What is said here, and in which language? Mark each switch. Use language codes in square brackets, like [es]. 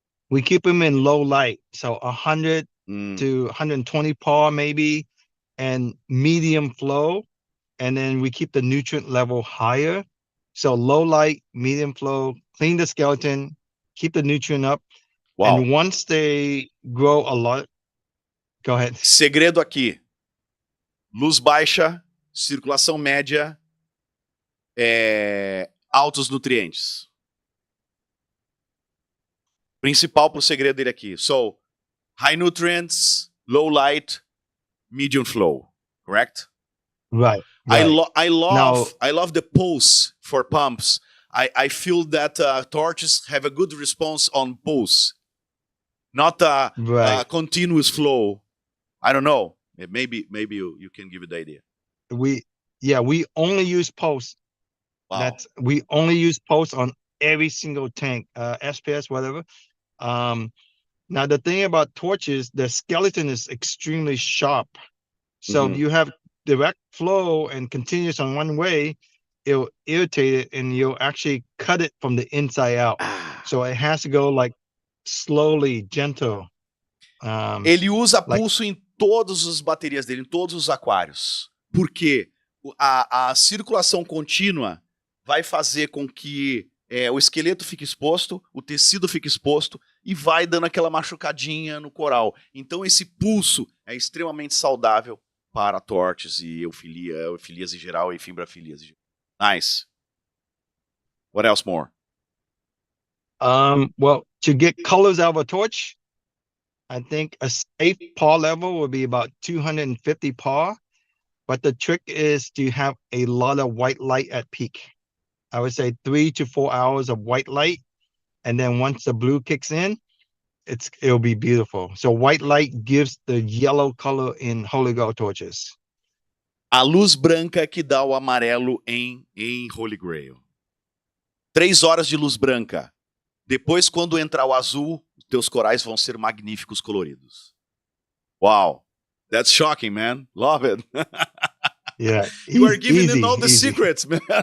[en] We keep them in low light, so 100 to 120 par maybe, and medium flow. And then we keep the nutrient level higher. So low light, medium flow, clean the skeleton, keep the nutrient up. Wow. And once they grow a lot, go ahead. [pt] Segredo aqui: luz baixa, circulação média, altos nutrientes. Principal pro segredo dele aqui. [en] So, high nutrients, low light, medium flow. Correct? Right. I love the pulse for pumps. I feel that torches have a good response on pulse, not a continuous flow. I don't know. Maybe you can give it the idea. We only use pulse. Wow. We only use pulse on every single tank, SPS, whatever. Now the thing about torches, the skeleton is extremely sharp. So if you have direct flow and continuous on one way, it'll irritate it and you'll actually cut it from the inside out. So it has to go like slowly, gentle. [pt] Ele usa pulso em todas as baterias dele, em todos os aquários. Porque a circulação contínua vai fazer com que o esqueleto fique exposto, o tecido fique exposto e vai dando aquela machucadinha no coral. Então esse pulso é extremamente saudável para torches e Euphyllias em geral e Fimbraphyllias. [en] Nice. What else more? Well, to get colors out of a torch, I think a safe par level would be about 250 par. But the trick is to have a lot of white light at peak. I would say 3 to 4 hours of white light. And then once the blue kicks in, it'll be beautiful. So white light gives the yellow color in Holy Grail torches. [pt] A luz branca que dá o amarelo em Holy Grail. 3 horas de luz branca. Depois, quando entrar o azul, os teus corais vão ser magníficos coloridos. [en] Wow. That's shocking, man. Love it. Yeah. You are giving them all the secrets, man.